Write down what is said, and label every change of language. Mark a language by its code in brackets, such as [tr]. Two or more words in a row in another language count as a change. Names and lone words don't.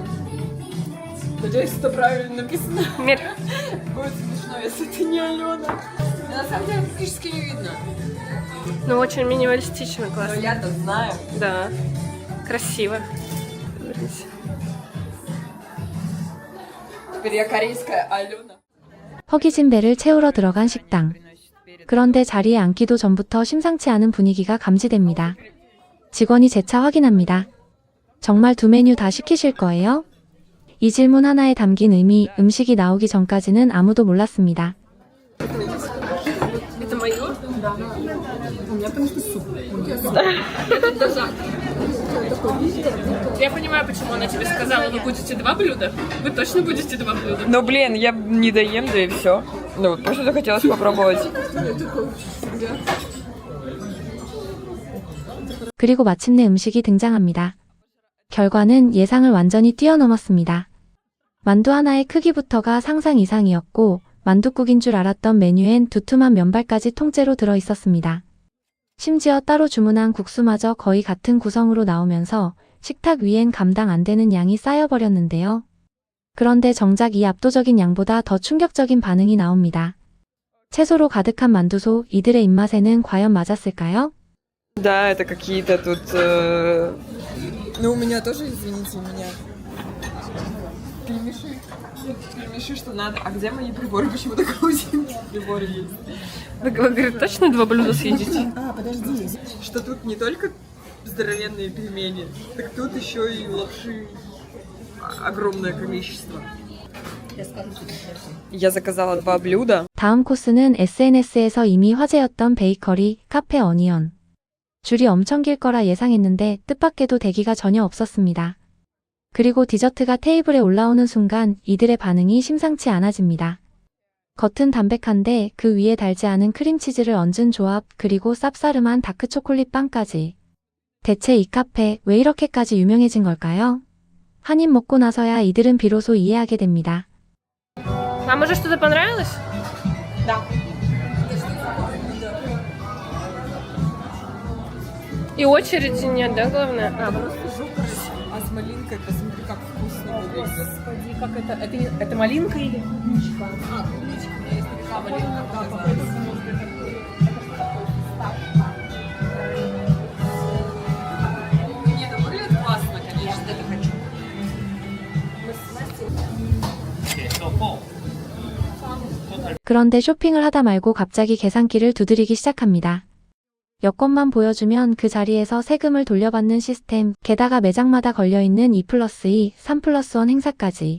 [ru] Надеюсь, это правильно написано. Будет смешно, если это не Алена. На самом деле практически не видно. Ну, очень минималистично, Но классно. я-то знаю. Да, красиво. Теперь я корейская Алена. [ko] 허기진 배를 채우러 들어간 식당. 그런데 자리에 앉기도 전부터 심상치 않은 분위기가 감지됩니다. 직원이 재차 확인합니다. 정말 두 메뉴 다 시키실 거예요? 이 질문 하나에 담긴 의미, 음식이 나오기 전까지는 아무도 몰랐습니다. [ru] Это мое? У меня потому что суп. Я понимаю, почему она тебе сказала, вы будете 2 блюда. Вы точно будете 2 блюда. Ну, блин, я не доем, да и все. Ну, просто захотелось попробовать. [ko] 그리고 마침내 음식이 등장합니다. 결과는 예상을 완전히 뛰어넘었습니다. 만두 하나의 크기부터가 상상 이상이었고 만둣국인 줄 알았던 메뉴엔 두툼한 면발까지 통째로 들어 있었습니다. 심지어 따로 주문한 국수마저 거의 같은 구성으로 나오면서 식탁 위엔 감당 안 되는 양이 쌓여버렸는데요. 그런데 정작 이 압도적인 양보다 더 충격적인 반응이 나옵니다. 채소로 가득한 만두소, 이들의 입맛에는 과연 맞았을까요? [ru] Да, это какие-то тут... Ну, у меня тоже, извините, у меня... Клемеши. Клемеши, что надо. А где мои приборы? Почему такие узенькие приборы есть? Вы говорите, точно 2 блюда съедите? А, подожди. Что тут не только здоровенные пельмени, так тут еще и лапши огромное количество. Я заказала 2 блюда. [ko] 다음 코스는 SNS에서 이미 화제였던 베이커리, 카페 어니언. 줄이 엄청 길 거라 예상했는데 뜻밖에도 대기가 전혀 없었습니다. 그리고 디저트가 테이블에 올라오는 순간 이들의 반응이 심상치 않아집니다. 겉은 담백한데 그 위에 달지 않은 크림치즈를 얹은 조합, 그리고 쌉싸름한 다크초콜릿 빵까지. 대체 이 카페 왜 이렇게까지 유명해진 걸까요? 한 입 먹고 나서야 이들은 비로소 이해하게 됩니다. [ru] Вам уже что-то понравилось? Да. И очереди нет, да, главное? Просто жопа. А с малинкой посмотри, как вкусно выглядит. Господи, как это? Это малинка или клубничка? А, клубничка, у меня есть такая малинка. Да, Нет, это выглядит классно, конечно, это хочу. [ko] 그런데 쇼핑을 하다 말고 갑자기 계산기를 두드리기 시작합니다. 여권만 보여주면 그 자리에서 세금을 돌려받는 시스템, 게다가 매장마다 걸려있는 2+2, 3+1 행사까지.